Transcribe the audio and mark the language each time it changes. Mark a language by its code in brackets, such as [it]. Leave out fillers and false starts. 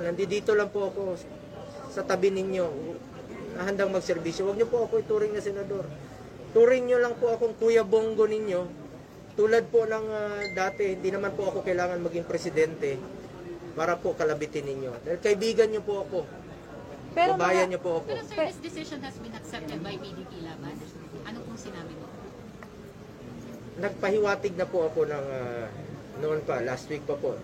[tl] Nandito lang po ako sa tabi ninyo. Handang magserbisyo. Huwag nyo po ako ituring na senador. Turing nyo lang po akong Kuya Bongo ninyo. Tulad po ng dati, hindi naman po ako kailangan maging presidente para po kalabitin ninyo. Dahil kaibigan nyo po ako. Pero Kabayan nyo po ako. [en] Pero sir, this decision has been accepted by PDP Laban. [tl] Ano pong sinabi mo? Nagpahiwatig na po ako ng noon pa, last week pa po.